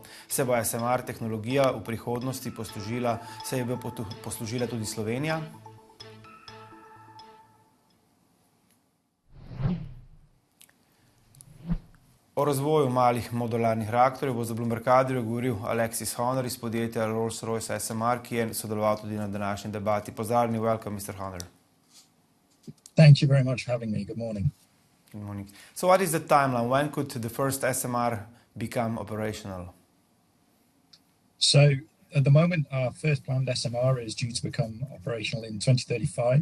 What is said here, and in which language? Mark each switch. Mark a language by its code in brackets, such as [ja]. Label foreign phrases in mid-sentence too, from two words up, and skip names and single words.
[sl] Se bo SMR tehnologija v prihodnosti poslužila tudi Slovenija? O razvoju malih modularnih reaktorjev bo za Bloomberg Adrio govoril Alexis Honor iz podjetja Rolls-Royce SMR, ki je sodeloval tudi na današnji debati. Pozdravljeni, [en] welcome, Mr. Honor. Thank you very much for having me. Good morning. Good morning. So what is the timeline? When could the first SMR become operational? So at the moment, our first planned SMR is due to become operational in 2035.